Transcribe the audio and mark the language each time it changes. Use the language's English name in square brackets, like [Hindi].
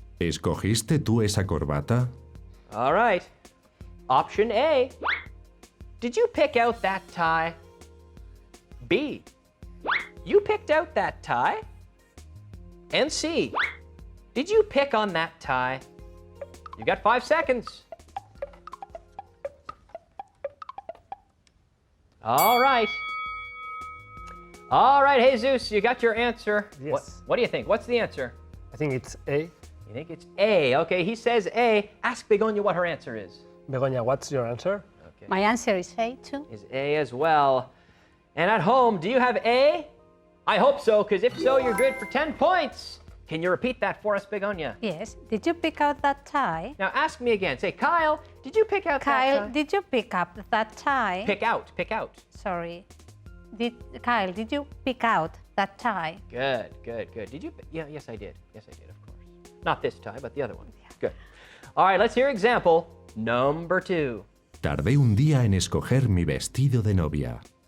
[Spanish] ¿Escogiste tú esa corbata? [English] All right. Option A. Did you pick out that tie? B. You picked out that tie? And C. Did you pick on that tie? You got 5 seconds. All right. All right, Jesus, you got your answer. Yes. What do you think? What's the answer? I think it's A. You think it's A. Okay, he says A. Ask Begonia what her answer is. Begonia, what's your answer? Okay. My answer is A too. Is A as well. And at home, do you have A? I hope so, because if so, you're good for 10 points. Can you repeat that for us, Begonia? Yes. Did you pick out that tie? Now ask me again. Say, Kyle, did you pick out that Kyle, tie? did you pick up that tie? Pick out. Sorry. Kyle, did you pick out that tie? Good, good, good. Did you? Yeah, yes, I did. Yes, I did, of course. Not this tie, but the other one. Good. All right, let's hear example number 2. [Spanish] Tardé un día en escoger mi vestido de novia.